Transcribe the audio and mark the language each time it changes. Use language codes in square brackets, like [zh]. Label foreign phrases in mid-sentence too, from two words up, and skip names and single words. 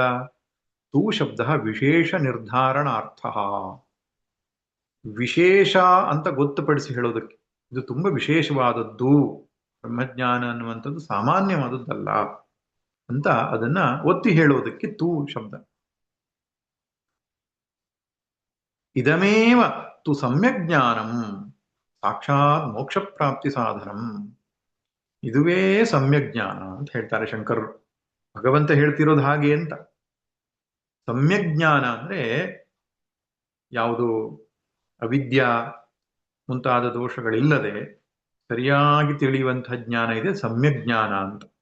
[kn] ತೂ ಶಬ್ದ ವಿಶೇಷ ನಿರ್ಧಾರಣಾರ್ಥ, ವಿಶೇಷ ಅಂತ ಗೊತ್ತುಪಡಿಸಿ ಹೇಳೋದಕ್ಕೆ. ಇದು ತುಂಬಾ ವಿಶೇಷವಾದದ್ದು, ಬ್ರಹ್ಮಜ್ಞಾನ ಅನ್ನುವಂಥದ್ದು ಸಾಮಾನ್ಯವಾದದ್ದಲ್ಲ ಅಂತ ಅದನ್ನ ಒತ್ತಿ ಹೇಳೋದಕ್ಕೆ ತೂ ಶಬ್ದ. [sa] ಇದಮೇವ ತು ಸಮ್ಯಕ್ ಜ್ಞಾನಂ ಸಾಕ್ಷಾತ್ ಮೋಕ್ಷ ಪ್ರಾಪ್ತಿ ಸಾಧನಂ. [kn] ಇದುವೇ ಸಮ್ಯಕ್ ಜ್ಞಾನ ಅಂತ ಹೇಳ್ತಾರೆ ಶಂಕರರು. ಭಗವಂತ ಹೇಳ್ತಿರೋದು ಹಾಗೆ ಅಂತ. ಸಮ್ಯಕ್ ಜ್ಞಾನ ಅಂದ್ರೆ ಯಾವುದು ಅವಿದ್ಯಾ ಮುಂತಾದ ದೋಷಗಳಿಲ್ಲದೆ ಸರಿಯಾಗಿ ತಿಳಿಯುವಂತಹ ಜ್ಞಾನ ಇದೆ, ಸಮ್ಯಕ್ ಜ್ಞಾನ ಅಂತ.